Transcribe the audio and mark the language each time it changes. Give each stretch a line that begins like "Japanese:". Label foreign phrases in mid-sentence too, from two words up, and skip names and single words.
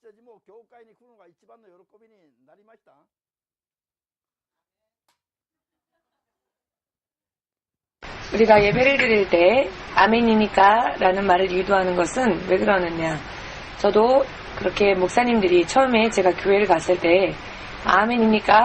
Japanese: も教会に来るのが一番の喜びになりました。
Korean: 우리가 예배를 드릴 때 아멘입니까? 라는 말을 유도하는 것은 왜 그러느냐. 저도 그렇게 목사님들이 처음에 제가 교회를 갔을 때 아멘입니까?